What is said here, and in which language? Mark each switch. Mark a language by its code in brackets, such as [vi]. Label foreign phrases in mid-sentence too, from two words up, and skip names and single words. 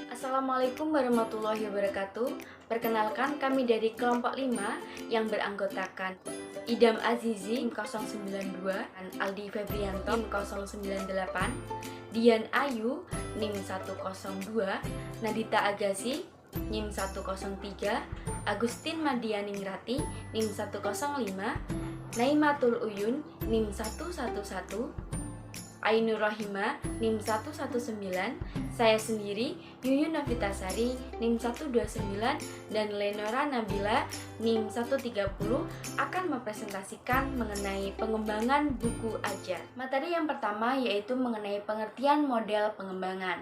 [ar] Assalamualaikum warahmatullahi wabarakatuh. [id] Perkenalkan, kami dari kelompok 5 yang beranggotakan Idam Azizi NIM 092, Aldi Febrianto NIM 098, Dian Ayu NIM 102, Nadita Agassi NIM 103, Agustin Madianingrati NIM 105, Naimatul Uyun NIM 111, Ainur Rohima NIM 119, saya sendiri Yuyun Novitasari NIM 129, dan Lenora Nabila NIM 130 akan mempresentasikan mengenai pengembangan buku ajar. Materi yang pertama yaitu mengenai pengertian model pengembangan.